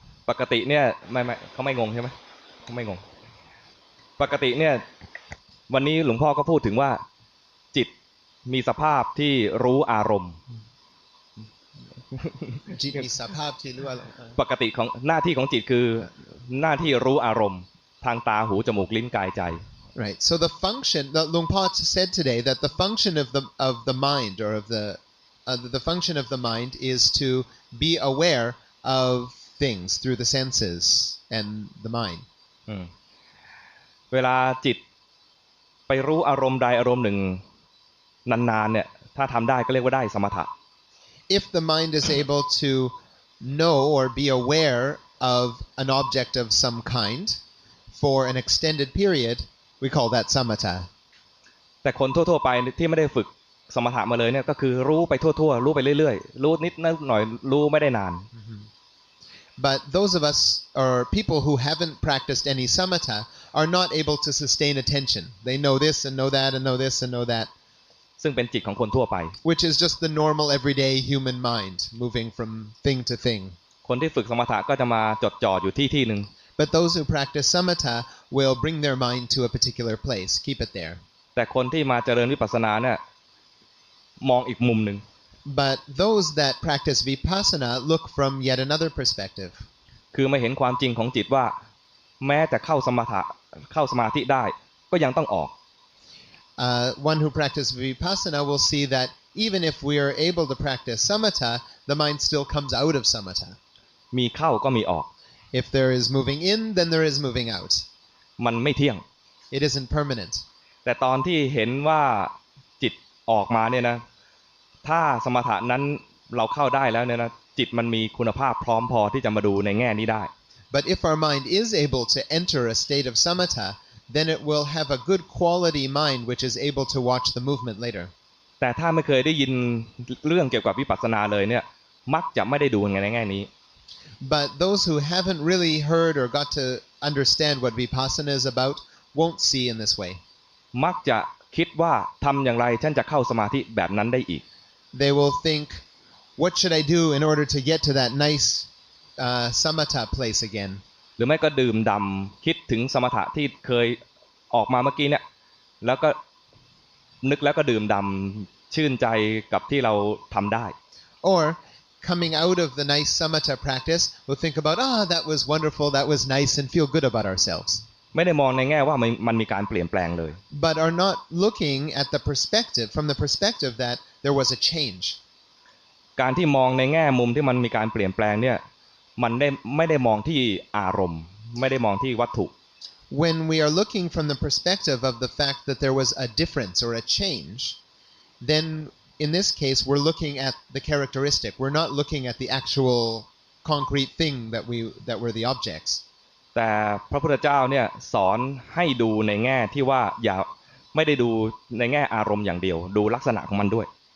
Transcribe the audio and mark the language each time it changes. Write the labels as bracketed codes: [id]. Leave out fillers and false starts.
[th] ปกติเนี่ยไม่เขาไม่งงใช่ไหมเขาไม่งงปกติเนี่ยวันนี้หลวงพ่อก็พูดถึงว่าจิตมีสภาพที่รู้อารมณ์ จิตมีสภาพที่รู้อารมณ์ ปกติของหน้าที่ของจิตคือหน้าที่รู้อารมณ์ทางตาหูจมูกลิ้นกายใจ [en] Right. So the function, Luang Por said today that the function of the mind or of the function of the mind is to be aware of things through the senses and the mind. [th] เวลาจิตไปรู้อารมณ์ใดอารมณ์หนึ่งนานๆเนี่ยถ้าทำได้ก็เรียกว่าได้สมถะ [en] If the mind is able to know or be aware of an object of some kind for an extended period, we call that samatha. [th] แต่คนทั่วๆไปที่ไม่ได้ฝึกสมถะมาเลยเนี่ยก็คือรู้ไปทั่วๆรู้ไปเรื่อยๆรู้นิดหน่อยรู้ไม่ได้นาน [en] But those of us or people who haven't practiced any samatha are not able to sustain attention. They know this and know that and know this and know that. [th] ซึ่งเป็นจิตของคนทั่วไป [en] Which is just the normal everyday human mind moving from thing to thing. [th] คนที่ฝึกสมถะก็จะมาจดจ่ออยู่ที่นึง [en] But those who practice samatha will bring their mind to a particular place, keep it there. [th] แต่คนที่มาเจริญวิปัสสนาเนี่ยมองอีกมุมนึง [en] But those that practice vipassana look from yet another perspective. [th] คือไม่เห็นความจริงของจิตว่าแม้จะเข้าสมาธิได้ก็ยังต้องออก [en] One who practices vipassana will see that even if we are able to practice samatha, the mind still comes out of samatha. [th] มีเข้าก็มีออก [en] If there is moving in, then there is moving out. [th] มันไม่เที่ยง [en] It isn't permanent. [th] แต่ตอนที่เห็นว่าจิตออกมาเนี่ยนะถ้าสมถะนั้นเราเข้าได้แล้วเนี่ยนะจิตมันมีคุณภาพพร้อมพอที่จะมาดูในแง่นี้ได้ [en] But if our mind is able to enter a state of samatha, then it will have a good quality mind which is able to watch the movement later. [th] แต่ถ้าไม่เคยได้ยินเรื่องเกี่ยวกับวิปัสสนาเลยเนี่ยมักจะไม่ได้ดูในแง่นี้ [en] But those who haven't really heard or got to understand what vipassana is about won't see in this way. [th] มักจะคิดว่าทำอย่างไรฉันจะเข้าสมาธิแบบนั้นได้อีก [en] They will think, what should I do in order to get to that nice samatha place again? [th] หรือไม่ก็ดื่มด่ำคิดถึงสมถะที่เคยออกมาเมื่อกี้เนี่ยแล้วก็นึกแล้วก็ดื่มด่ำชื่นใจกับที่เราทำได้ [en] Or coming out of the nice samatha practice, we'll think about, that was wonderful, that was nice, and feel good about ourselves. [th] ไม่ได้มองในแง่ว่ามันมีการเปลี่ยนแปลงเลย [en] But are not looking at the perspective, from the perspective that there was a change. [th] การที่มองในแง่มุมที่มันมีการเปลี่ยนแปลงเนี่ยมันไม่ได้มองที่อารมณ์ไม่ได้มองที่วัตถุ [en] When we are looking from the perspective of the fact that there was a difference or a change, then in this case we're looking at the characteristic. We're not looking at the actual concrete thing that were the objects. [th] แต่พระพุทธเจ้าเนี่ยสอนให้ดูในแง่ที่ว่าอย่าไม่ได้ดูในแง่อารมณ์อย่างเดียวดูลักษณะของมันด้วย